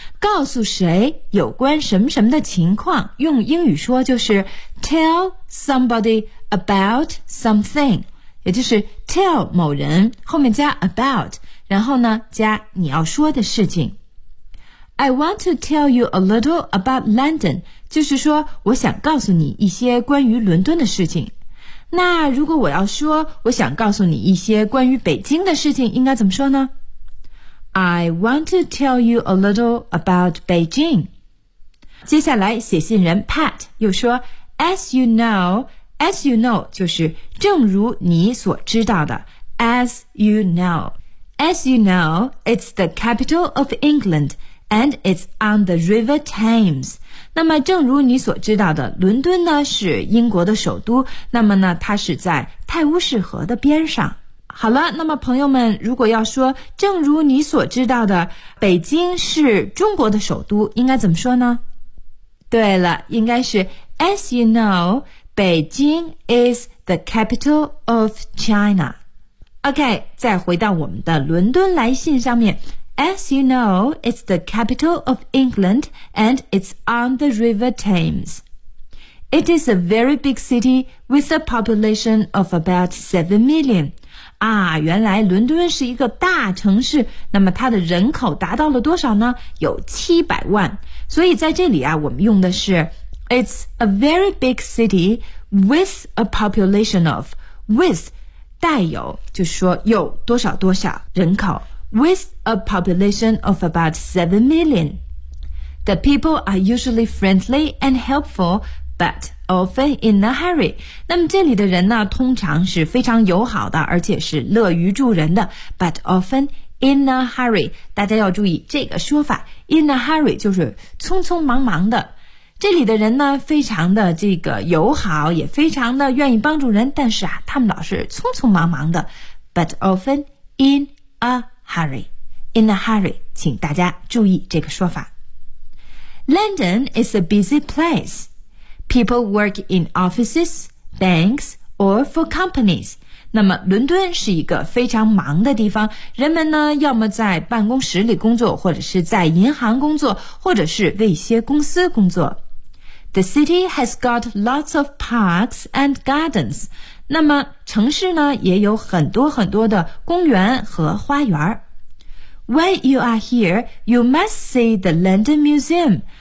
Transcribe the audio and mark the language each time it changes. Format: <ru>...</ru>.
<zh>告诉谁有关什么什么的情况，用英语说就是</zh> <en>tell somebody about something,</en> <zh>也就是 tell 某人，后面加 about, 然后呢加你要说的事情。</zh> <en>I want to tell you a little about London,</en> <zh>就是说我想告诉你一些关于伦敦的事情。那如果我要说我想告诉你一些关于北京的事情，应该怎么说呢？</zh> <en>I want to tell you a little about Beijing.</en> <zh>接下来写信人 Pat 又说</zh> <en>As you know</en> <zh>就是正如你所知道的</zh> <en>As you know, it's the capital of England. And it's on the River Thames.</en> <zh>那么正如你所知道的，伦敦呢是英国的首都，那么呢它是在泰晤士河的边上。好了，那么朋友们，如果要说正如你所知道的，北京是中国的首都，应该怎么说呢？对了，应该是</zh> <en>As you know, Beijing is the capital of China.</en> <zh>OK, 再回到我们的伦敦来信上面。</zh> <en>As you know, it's the capital of England and it's on the River Thames. It is a very big city with a population of about 7 million.</en> <zh>啊，原来伦敦是一个大城市，那么它的人口达到了多少呢？有700万。所以在这里啊，我们用的是</zh> <en>It's a very big city with a population of,</en> <zh>with, 带有，就是说有多少多少人口。</zh> <en>With a population of about 7 million. The people are usually friendly and helpful, but often in a hurry.</en> <zh>那么这里的人呢，通常是非常友好的，而且是乐于助人的</zh> <en>but often in a hurry.</en> <zh>大家要注意这个说法 in a hurry 就是匆匆忙忙的。这里的人呢，非常的这个友好，也非常的愿意帮助人，但是啊，他们老是匆匆忙忙的</zh> <en>but often in a hurry. In a hurry,</en> <zh>请大家注意这个说法。</zh> <en>London is a busy place. People work in offices, banks, or for companies.</en> <zh>那么伦敦是一个非常忙的地方，人们呢要么在办公室里工作，或者是在银行工作，或者是为一些公司工作。</zh> <en>The city has got lots of parks and gardens.</en> <zh>那么城市呢也有很多很多的公园和花园。</zh> <en>When you are here, you must see the London Museum.</en>